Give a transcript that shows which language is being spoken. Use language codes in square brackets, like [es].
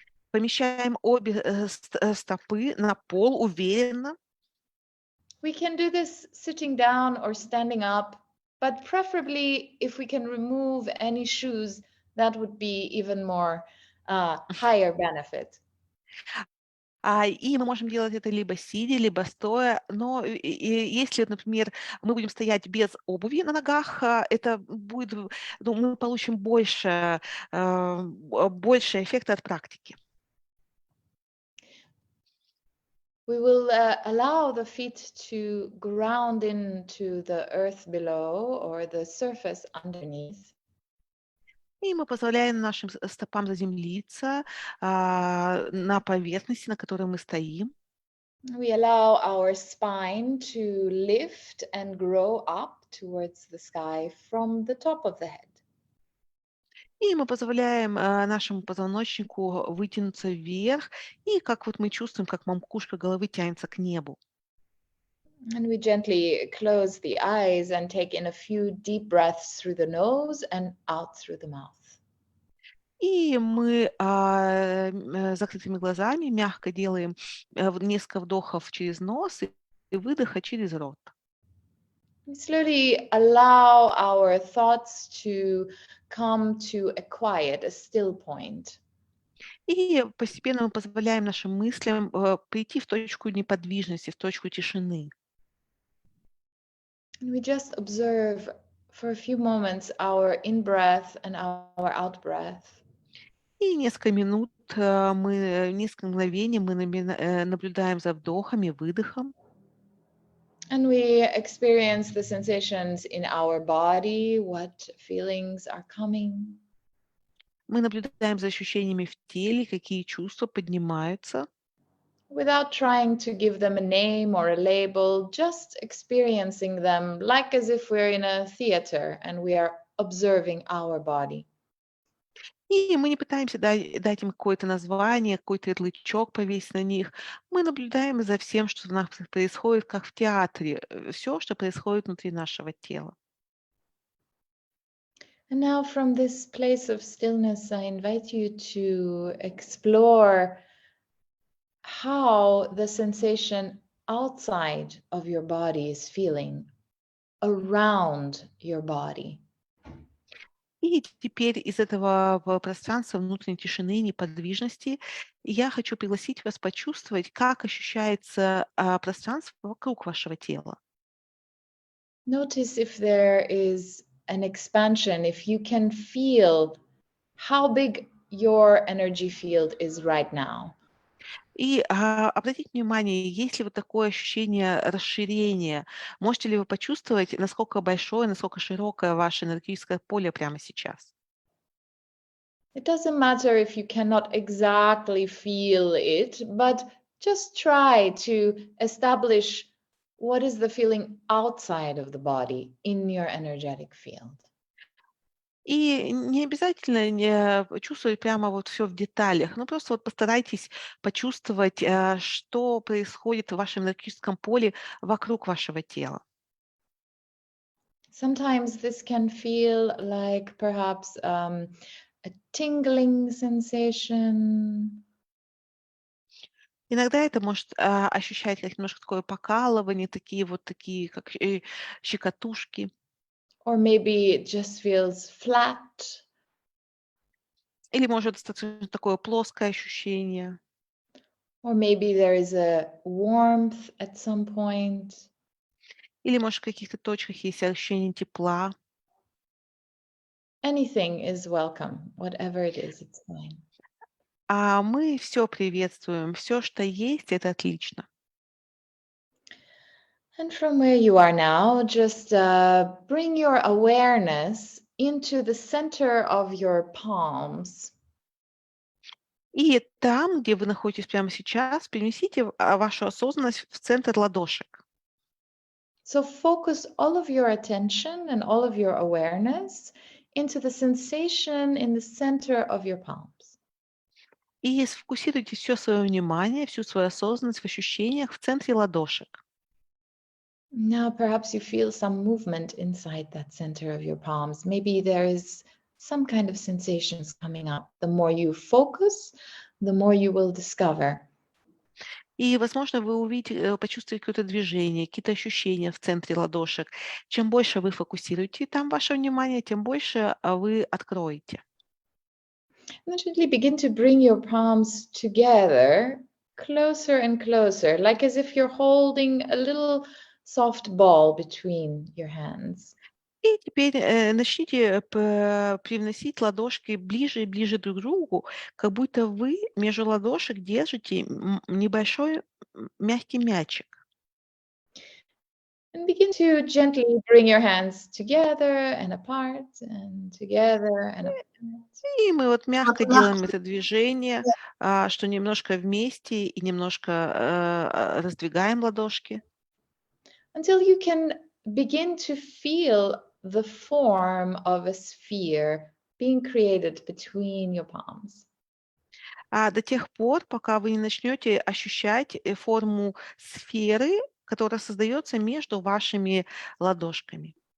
[ru] Помещаем обе стопы на пол уверенно. [en] We can do this sitting down or standing up, but preferably if we can remove any shoes, that would be even more higher benefit. [ru] И мы можем делать это либо сидя, либо стоя, но если, например, мы будем стоять без обуви на ногах, это будет, мы получим больше эффекта от практики. [en] We will allow the feet to ground into the earth below or the surface underneath. [ru] И мы позволяем нашим стопам заземлиться на поверхности, на которой мы стоим. [en] We allow our spine to lift and grow up towards the sky from the top of the head. [ru] И мы позволяем нашему позвоночнику вытянуться вверх, и как вот мы чувствуем, как макушка головы тянется к небу. [en] And we gently close the eyes and take in a few deep breaths through the nose and out through the mouth. [ru] И мы закрытыми глазами мягко делаем несколько вдохов через нос и выдоха через рот. [en] We slowly allow our thoughts to come to a quiet, a still point. [ru] И постепенно мы позволяем нашим мыслям прийти в точку неподвижности, в точку тишины. [en] And we just observe for a few moments our in-breath and our out-breath. [ru] И несколько минут, несколько мгновений мы наблюдаем за вдохом и выдохом. [en] And we experience the sensations in our body, what feelings are coming. [ru] Мы наблюдаем за ощущениями в теле, какие чувства поднимаются. [en] Without trying to give them a name or a label, just experiencing them like as if we're in a theater and we are observing our body. [ru] И мы не пытаемся дать им какое-то название, какой-то ярлычок повесить на них. Мы наблюдаем за всем, что у нас происходит, как в театре, все, что происходит внутри нашего тела. [en] And now from this place of stillness, I invite you to explore how the sensation outside of your body is feeling, around your body. [ru] И теперь из этого пространства внутренней тишины, неподвижности я хочу пригласить вас почувствовать, как ощущается пространство вокруг вашего тела. [en] Notice if there is an expansion, if you can feel how big your energy field is right now. [ru] И обратите внимание, есть ли вот такое ощущение расширения? Можете ли вы почувствовать, насколько большое, насколько широкое ваше энергетическое поле прямо сейчас? [en] It doesn't matter if you cannot exactly feel it, but just try to establish what is the feeling outside of the body in your energetic field. [ru] И не обязательно чувствовать прямо вот все в деталях, но просто вот постарайтесь почувствовать, что происходит в вашем энергетическом поле вокруг вашего тела. [en] Sometimes this can feel like perhaps a tingling sensation. [ru] Иногда это может ощущать как немножко такое покалывание, такие как щекотушки. [en] Or maybe it just feels flat. [ru] Или может достаточно такое плоское ощущение. [en] Or maybe there is a warmth at some point. [ru] Или, может, в каких-то точках есть ощущение тепла. [en] Anything is welcome. Whatever it is, it's fine. [ru] А мы все приветствуем. Все, что есть, это отлично. [en] And from where you are now, just bring your awareness into the center of your palms. [ru] И там, где вы находитесь прямо сейчас, перенесите вашу осознанность в центр ладошек. [en] So focus all of your attention and all of your awareness into the sensation in the center of your palms. [ru] И сфокусируйте все свое внимание, всю свою осознанность в ощущениях в центре ладошек. [en] Now perhaps you feel some movement inside that center of your palms. Maybe there is some kind of sensations coming up. The more you focus, the more you will discover. [ru] И, возможно, вы увидите, почувствуете какое-то движение, какие-то ощущения в центре ладошек. Чем больше вы фокусируете там ваше внимание, тем больше вы откроете. [en] And gently begin to bring your palms together, closer and closer, like as if you're holding a little soft ball between your hands. [ru] И теперь начните привносить ладошки ближе и ближе друг к другу, как будто вы между ладошек держите небольшой мягкий мячик. [en] And begin to gently bring your hands together and apart and together and apart. [ru] И мы вот мягко делаем это движение, что немножко вместе и немножко раздвигаем ладошки. [en] Until you can begin to feel the form of a sphere being created between your palms. [ru] До тех пор, пока вы не начнете ощущать форму сферы, которое создается между вашими ладошками.